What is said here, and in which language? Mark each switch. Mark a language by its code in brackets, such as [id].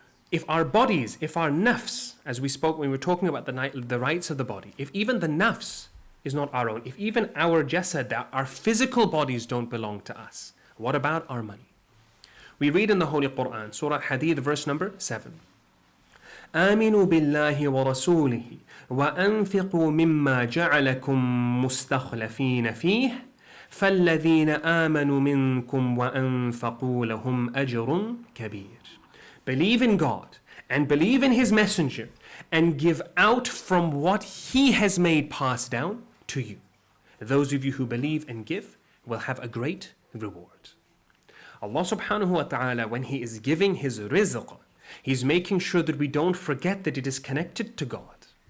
[en] If our bodies, if our nafs, as we spoke when we were talking about the rights of the body, if even the nafs is not our own, if even our jasad, our physical bodies don't belong to us, what about our money? We read in the Holy Quran, Surah Hadid, verse number 7. [ar] آمنوا بالله ورسوله وأنفقوا مما جعلكم مستخلفين فيه فالذين آمنوا منكم وأنفقوا لهم أجر كبير. [en] Believe in God and believe in His Messenger and give out from what He has made pass down to you. Those of you who believe and give will have a great reward. Allah subhanahu wa ta'ala, when He is giving His rizq, He's making sure that we don't forget that it is connected to God.